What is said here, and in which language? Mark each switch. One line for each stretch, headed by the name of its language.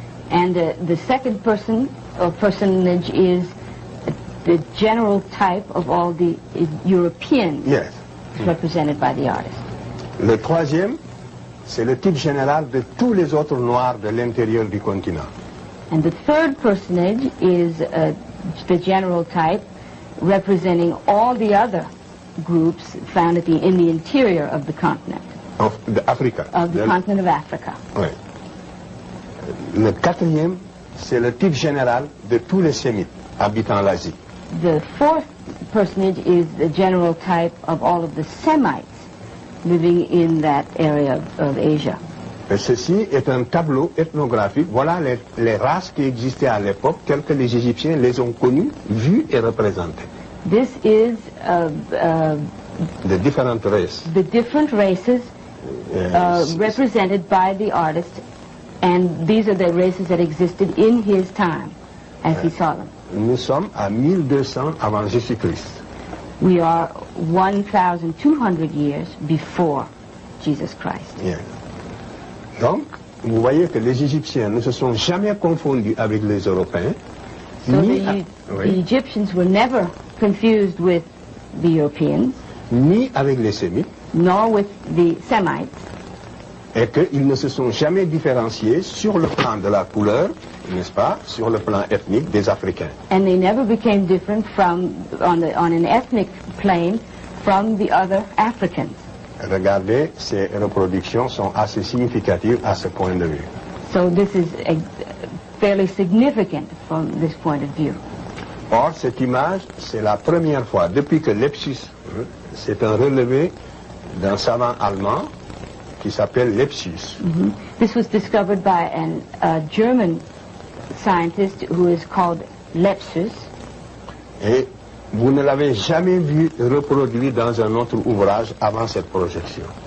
English: And the second person or personage is the general type of all the Europeans Yes. represented by the artist.
French: Le troisième, c'est le type général de tous les autres Noirs de l'intérieur du continent.
English: And the third personage is the general type representing all the other groups found in the interior of the continent. Of Africa. Of the continent of Africa.
French: Oui. Le quatrième, c'est le type général de tous les Sémites habitant l'Asie.
English: The fourth personage is the general type of all of the Semites living in that area of Asia.
French: Et ceci est un tableau ethnographique. Voilà les races qui existaient à l'époque, telles que les Égyptiens les ont connues, vues et représentées.
English: This is
French: De différentes races.
English: the different races represented by the artist, and these are the races that existed in his time as he saw them.
French: Nous sommes à 1200 avant Jésus-Christ.
English: We are 1,200 years before Jesus Christ.
French: Bien. Donc, vous voyez que les Égyptiens ne se sont jamais confondus avec les Européens.
English: So the Egyptians were never confused with the Europeans,
French: ni avec les Sémites,
English: nor with the Semites,
French: et qu'ils ne se sont jamais différenciés sur le plan de la couleur, n'est-ce pas, sur le plan ethnique des Africains.
English: and they never became different from on an ethnic plane from the other Africans.
French: Regardez, ces reproductions sont assez significatives à ce point de vue.
English: So this is fairly significant from this point of view.
French: Or, cette image, c'est la première fois, depuis que Lepsius, c'est un relevé d'un savant allemand, qui s'appelle Lepsius.
English: This was discovered by a German scientist who is called Lepsius.
French: Et vous ne l'avez jamais vu reproduit dans un autre ouvrage avant cette projection.